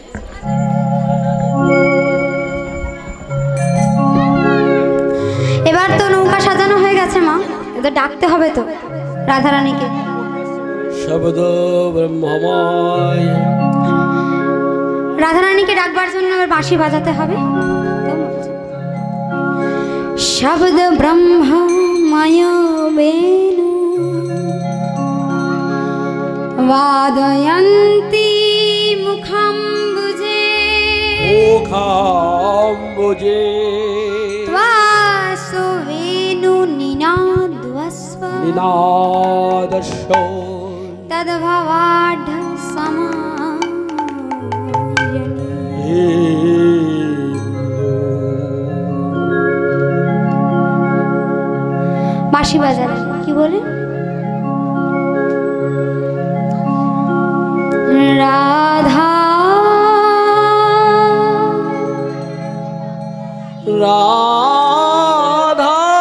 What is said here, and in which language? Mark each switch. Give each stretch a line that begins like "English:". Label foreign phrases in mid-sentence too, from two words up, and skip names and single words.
Bangla: এবার তো নৌকা সাজানো হয়ে গেছে মা, এবার ডাকতে হবে তো রাধারানীকে।
Sanskrit: শব্দ ব্রহ্মময়,
Bangla: রাধারানীকে ডাকবার জন্য এবার বাঁশি বাজাতে হবে।
Sanskrit: শব্দ ব্রহ্মময় বেনু বাদয়ন্তি মুখাম্বুজে, মুখাম্বুজে ত্বাসো বেনু নিনাদ নাদস্য তদ্ভবাঢ সমায়নি।
Bangla: বাঁশি বাজালেন, কি বলে? রাধা রাধা